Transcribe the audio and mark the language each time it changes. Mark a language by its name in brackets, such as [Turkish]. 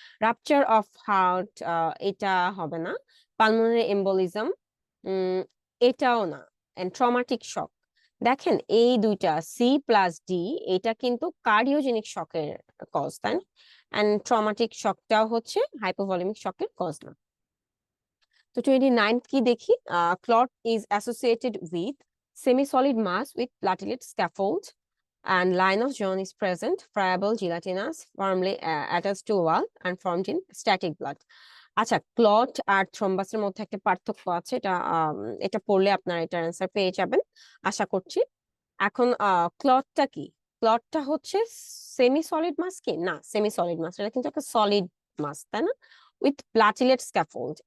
[Bangla] Rupture of heart এটা হবে না। পালমোনারি এম্বোলিজম এটাও না। এন্ড ট্রমাটিক শক, দেখেন এই দুইটা সি প্লাস ডি, এটা কিন্তু কার্ডিওজেনিক শকের কজ, তাই না? এন্ড ট্রমাটিক শকটাও হচ্ছে হাইপোভলিউমিক শকের কজ না। তো 29 কি দেখি? [English] Clot is associated with semi-solid mass with platelet scaffold and line of John is present, friable gelatinous, firmly attached to wall and formed in static blood. [Bangla] আচ্ছা, clot আর থ্রম্বাসের মধ্যে একটা পার্থক্য আছে, এটা এটা পড়লে আপনারা এটার অ্যান্সার পেয়ে যাবেন আশা করছি। এখন ক্লটটা কি? ক্লটটা হচ্ছে সেমি সলিড মাস কি? না, সেমি সলিড মাস এটা কিন্তু একটা সলিড মাস, তাই না? With platelet scaffold.